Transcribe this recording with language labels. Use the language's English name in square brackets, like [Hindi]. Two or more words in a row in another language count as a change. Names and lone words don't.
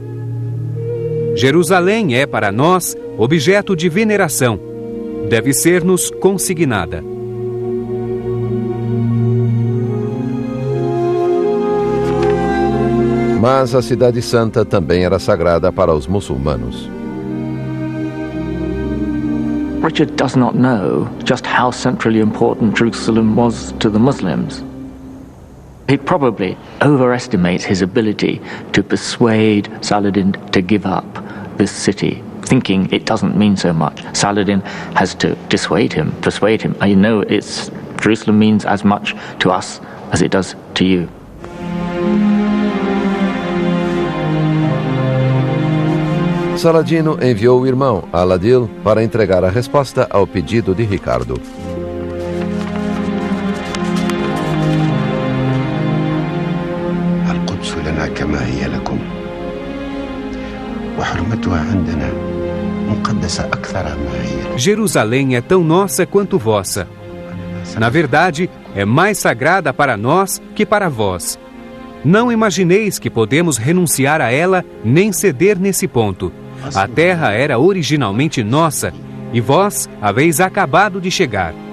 [Portuguese] Jerusalém é para nós objeto de veneração. Deve ser-nos consignada. Mas a Cidade Santa também era sagrada para os muçulmanos. [English] Richard does not know just how centrally important Jerusalem was to the Muslims. He probably overestimates his ability to persuade Saladin to give up this city, thinking it doesn't mean so much. Saladin has to persuade him. I know Jerusalem means as much to us as it does to you. [Portuguese] Saladino enviou o irmão, Al-Adil, para entregar a resposta ao pedido de Ricardo. [Arabic] القدس لنا كما هي لكم وحرمتها عندنا مقدسة أكثر ما هي. [Portuguese] Jerusalém é tão nossa quanto vossa. Na verdade, é mais sagrada para nós que para vós. Não imagineis que podemos renunciar a ela nem ceder nesse ponto. A terra era originalmente nossa e vós haveis acabado de chegar.